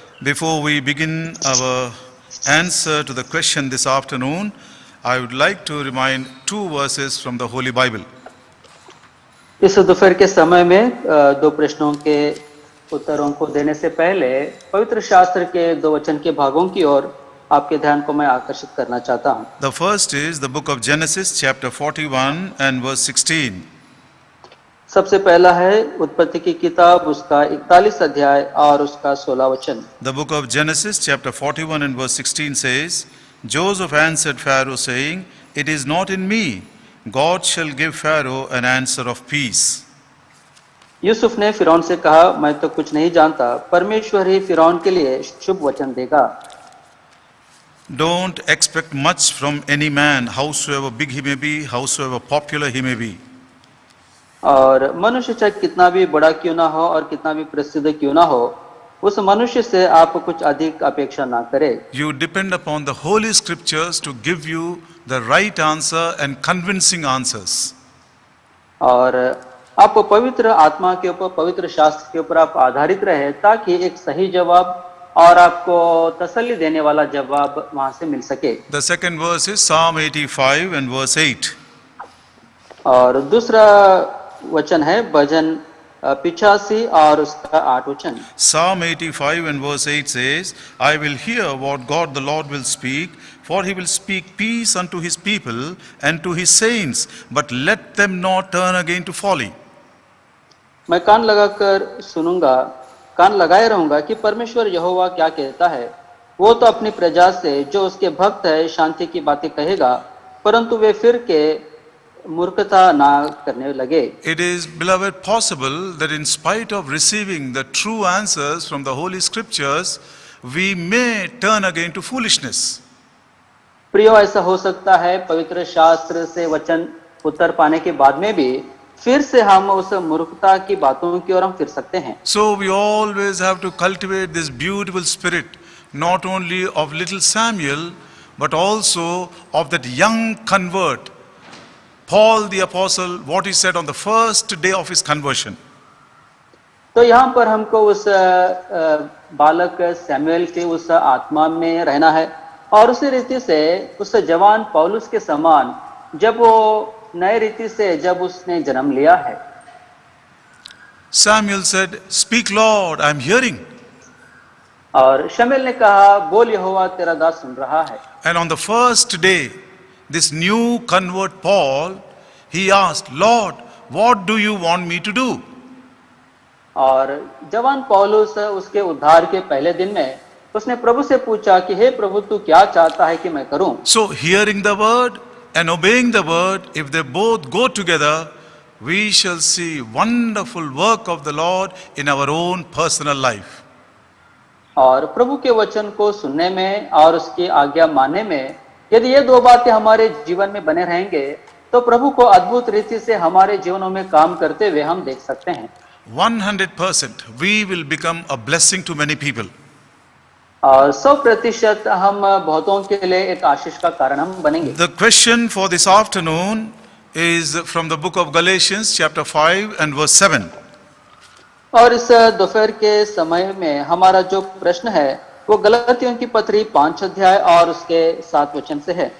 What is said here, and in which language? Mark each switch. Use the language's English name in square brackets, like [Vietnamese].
[English] Before we begin our answer to the question this afternoon, I would like to remind two verses from the Holy Bible. [Hindi] इस दोपहर के समय में दो प्रश्नों के उत्तरों को देने से पहले पवित्र शास्त्र के दो वचन के भागों की ओर आपके ध्यान को मैं आकर्षित करना चाहता हूँ। [English] The first is the book of Genesis, chapter 41 and verse 16. [Hindi] सबसे पहला है उत्पत्ति की किताब, उसका 41 अध्याय और उसका 16 वचन। [English] The book of Genesis, chapter 41 and verse 16 says, Joseph answered Pharaoh, saying, It is not in me. God shall give Pharaoh an answer of peace. [Hindi] Yusuf ने फिरौन से कहा, मैं तो कुछ नहीं जानता, परमेश्वर ही फिरौन के लिए शुभ वचन देगा। [English] Don't expect much from any man, howsoever big he may be, howsoever popular he may be. [Hindi] और मनुष्य चाहे कितना भी बड़ा क्यों ना हो और कितना भी प्रसिद्ध क्यों ना हो, उस मनुष्य से आप कुछ अधिक अपेक्षा ना करें। [English] You depend upon the Holy Scriptures to give you the right answer and convincing answers. [Hindi] और आप पवित्र आत्मा के ऊपर, पवित्र शास्त्र के ऊपर आप आधारित रहे, ताकि एक सही जवाब और आपको तसल्ली देने वाला जवाब वहां से मिल सके। [English] The second verse is Psalm 85 and verse 8. [Hindi] और दूसरा वचन है भजन 85 और उसका 8 वचन। [English] Psalm 85 and verse 8 says, I will hear what God the Lord will speak, for he will speak peace unto his people and to his saints, but let them not turn again to folly. [Hindi] मैं कान लगाकर सुनूंगा, कान लगाए रहूंगा कि परमेश्वर यहोवा क्या कहता है। वो तो अपनी प्रजा से जो उसके भक्त है शांति की बातें कहेगा, परंतु वे फिर के मूर्खता ना करने लगे। [English] It is, beloved, possible that in spite of receiving the true answers from the Holy Scriptures, we may turn again to foolishness. [Hindi] प्रियो, ऐसा हो सकता है पवित्र शास्त्र से वचन उत्तर पाने के बाद में भी फिर से हम उस मूर्खता की बातों की ओर हम फिर सकते हैं। [English] So we always have to cultivate this beautiful spirit, not only of little Samuel, but also of that young convert. Paul the apostle, what he said on the first day of his conversion. [Hindi] तो यहाँ पर हमको उस बालक Samuel के उस आत्मा में रहना है और उसी रीति से उस जवान पौलुस के समान जब वो नए रीति से जब उसने जन्म लिया है। [English] Samuel said, "Speak, Lord, I am hearing." [Hindi] और शमूएल ने कहा, बोल यहोवा तेरा दास सुन रहा है। [English] And on the first day, this new convert Paul, he asked, "Lord, what do you want me to do?" [Hindi] और जवान पौलुस उसके उद्धार के पहले दिन में उसने प्रभु से पूछा कि हे प्रभु तू क्या चाहता है कि मैं करूं? [English] So hearing the word and obeying the word, if they both go together, we shall see wonderful work of the Lord in our own personal life. [Hindi] और प्रभु के वचन को सुनने में और उसकी आज्ञा मानने में यदि ये दो बातें हमारे जीवन में बने रहेंगे तो प्रभु को अद्भुत रीति से हमारे जीवनों में काम करते हुए हम देख सकते हैं। [English] 100% we will become a blessing to many people. [Hindi] और 100% हम बहुतों के लिए एक आशीष का कारण हम बनेंगे। [English] The question for this afternoon is from the book of Galatians chapter 5 and verse 7. [Hindi] और इस दोपहर के समय में हमारा जो प्रश्न है वो गलतियों की पत्री 5 अध्याय और उसके 7 वचन से है।